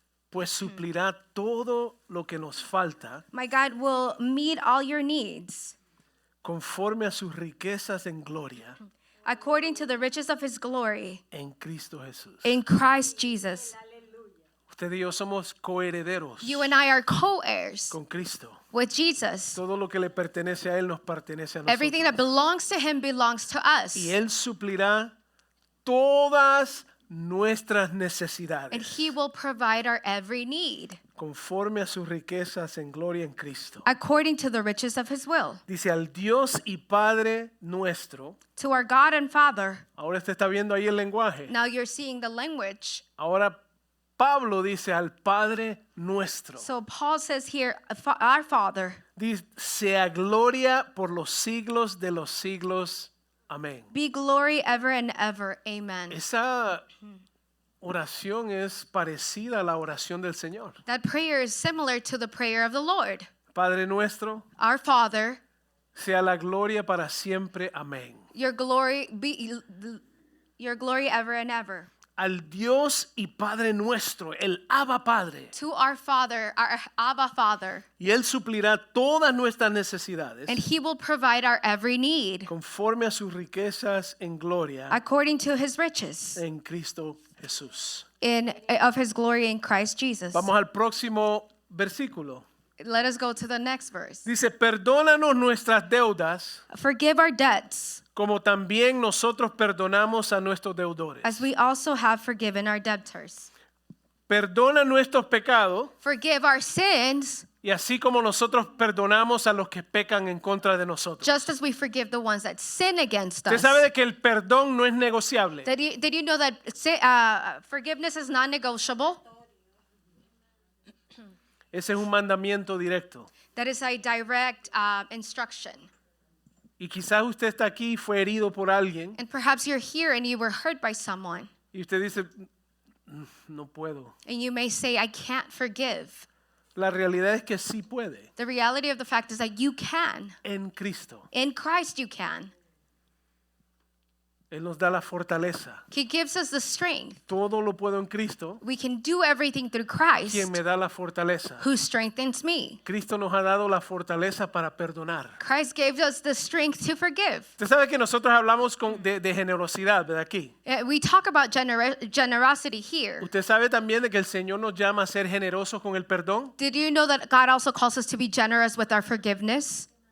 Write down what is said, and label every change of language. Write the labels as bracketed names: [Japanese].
[Spanish] pues suplirá todo lo que nos falta [English] my God will meet all your needs [Spanish] conforme a sus riquezas en gloria [English] according to the riches of His glory [Spanish] en Cristo Jesús. [English] in Christ Jesus. [Spanish] Usted y yo somos coherederos [English] You and I are co-heirs [Spanish] con Cristo. [English] with Jesus. [Spanish] Todo lo que le pertenece a Él nos pertenece a [English] Everything that [Spanish] nosotros. [English] belongs to Him belongs to us. [Spanish] Y Él suplirá todas nuestras [English] And [Spanish] necesidades [English] He will provide our every need [Spanish] conforme a sus riquezas en gloria en Cristo. [English] according to the riches of His will. [Spanish] Dice al Dios y Padre nuestro. [English] To our God and Father. [Spanish] Ahora usted está viendo ahí el lenguaje. [English] Now you're seeing the language. [Spanish] Ahora Pablo dice al Padre nuestro. [English] So Paul says here, our Father, [Spanish] Dice, sea gloria por los siglos de los siglos. Amén. [English] be glory ever and ever. Amen. [Spanish] Esa oración es parecida a la oración del Señor. [English] That prayer is similar to the prayer of the Lord. [Spanish] Padre nuestro, [English] Our Father, [Spanish] sea la gloria para siempre. Amén. [English] your glory be your glory ever and ever. [Spanish] al Dios y Padre nuestro, el Abba Padre, [English] to our Father, our Abba Father, [Spanish] y Él suplirá todas nuestras necesidades [English] and He will provide our every need [Spanish] conforme a sus riquezas en gloria [English] according to His riches [Spanish] en Cristo Jesús. [English] of His glory in Christ Jesus. [Spanish] Vamos al próximo versículo. [English] Let us go to the next verse. [Spanish] Dice, perdónanos nuestras deudas, [English] Forgive our debts, [Spanish] como también nosotros perdonamos a nuestros deudores. [English] as we also have forgiven our debtors. [Spanish] Perdona nuestros pecados, [English] Forgive our sins, [Spanish] y así como nosotros perdonamos a los que pecan en contra de nosotros. [English] just as we forgive the ones that sin against [Spanish] Usted [English] us. [Spanish] sabe de que el perdón no es negociable. [English] Did you know that forgiveness is non-negotiable? [Spanish] Ese es un mandamiento directo. [English] That is a direct instruction. [Spanish] Y quizás usted está aquí y fue herido por alguien [English] And perhaps you're here and you were hurt by someone. [Spanish] y usted dice, no puedo. [English] And you may say, I can't forgive. [Spanish] La realidad es que sí puede. [English] The reality of the fact is that you can. [Spanish] En Cristo. [English] In Christ you can. [Spanish] Él nos da la fortaleza. [English] He gives us the strength. [Spanish] Todo lo puedo en Cristo, [English] We can do everything through Christ, [Spanish] quien me da la fortaleza. [English] who strengthens me. [Spanish] Cristo nos ha dado la fortaleza para perdonar. [English] Christ gave us the strength to forgive. [Spanish] Usted sabe que nosotros hablamos de generosidad, ¿verdad? Aquí. [English] We talk about generosity here. [Spanish] Usted sabe también de que el Señor nos llama a ser generosos con el perdón. [English] Did you know that God also calls us to be generous with our forgiveness?